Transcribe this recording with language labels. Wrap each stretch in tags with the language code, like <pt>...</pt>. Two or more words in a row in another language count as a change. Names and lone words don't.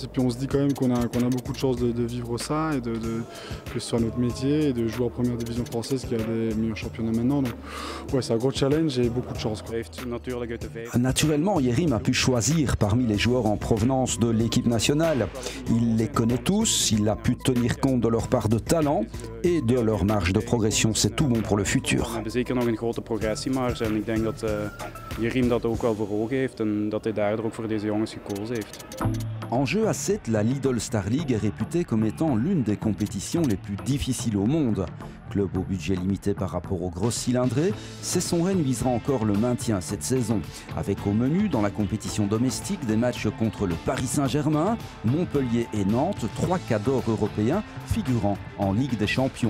<fr>Et puis on se dit quand même qu'on a beaucoup de chance de vivre ça et que ce soit notre métier et de jouer en première division française qui a des meilleurs championnats maintenant. Donc ouais, c'est un gros challenge et beaucoup de chance. Naturellement, Yerim a pu choisir parmi les joueurs en provenance de l'équipe nationale. Il les connaît tous, il a pu tenir compte de leur part de talent et de leur marge de progression. C'est tout bon pour le futur.</fr> <nl>Yerim dat ook wel voor ogen heeft en dat hij daardoor ook voor deze jongens gekozen heeft.</nl> <fr>En jeu à 7, la Lidl Star League est réputée comme étant l'une des compétitions les plus difficiles au monde. Club au budget limité par rapport aux grosses cylindrées, Cesson-Rennes visera encore le maintien cette saison. Avec au menu, dans la compétition domestique, des matchs contre le Paris Saint-Germain, Montpellier et Nantes, 3 cadors européens figurant en Ligue des Champions.</fr>